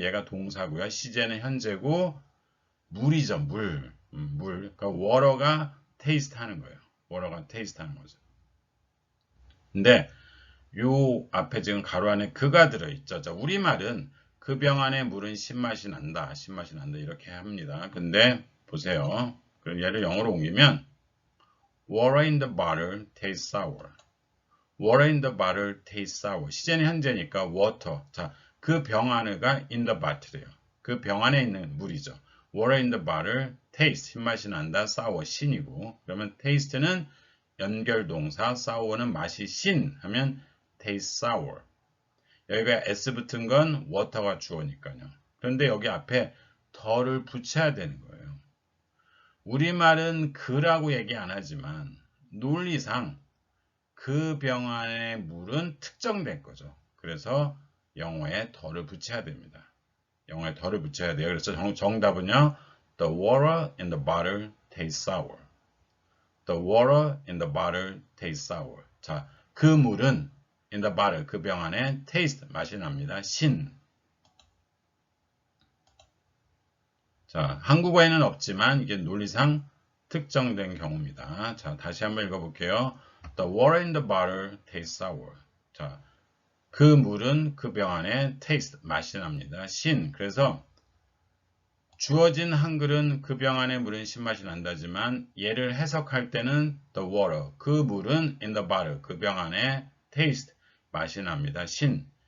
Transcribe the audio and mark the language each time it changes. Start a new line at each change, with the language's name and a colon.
Korean: 얘가 동사고요. 시제는 현재고 물이죠. 물. 그러니까 water가 taste 하는 거예요. water가 taste 하는 거죠. 근데 요 앞에 지금 가로 안에 그가 들어있죠. 자, 우리말은 그 병 안에 물은 신맛이 난다. 신맛이 난다. 이렇게 합니다. 근데 보세요. 그럼 얘를 영어로 옮기면
English: water in the bottle tastes sour. Water in the bottle tastes sour.
Korean: 시제는 현재니까 water. 자, 그 병 안에가 in the bottle이에요. 그 병 안에 있는 물이죠.
English: Water in the bottle taste.
Korean: 신맛이 난다. sour. 신이고. 그러면 taste는 연결동사, sour는 맛이 신 하면 taste sour. 여기가 s 붙은 건 water가 주어니까요. 그런데 여기 앞에 더를 붙여야 되는 거예요. 우리말은 그라고 얘기 안 하지만 논리상 그 병 안의 물은 특정된 거죠. 그래서 영어에 더를 붙여야 됩니다. 영어에 더를 붙여야 돼요. 그래서 정답은요.
English: The water in the bottle tastes sour. The water in the bottle tastes sour.
Korean: 자, 그 물은 in the bottle, 그 병 안에 taste, 맛이 납니다. 신. 자, 한국어에는 없지만 이게 논리상 특정된 경우입니다. 자, 다시 한번 읽어볼게요.
English: The water in the bottle tastes sour.
Korean: 자, 그 물은 그 병 안에 taste, 맛이 납니다. 신. 그래서 주어진 한글은 그 병 안에 물은 신맛이 난다지만 얘를 해석할 때는 the water, 그 물은 in the bottle, 그 병 안에 taste, 맛이 납니다. 신.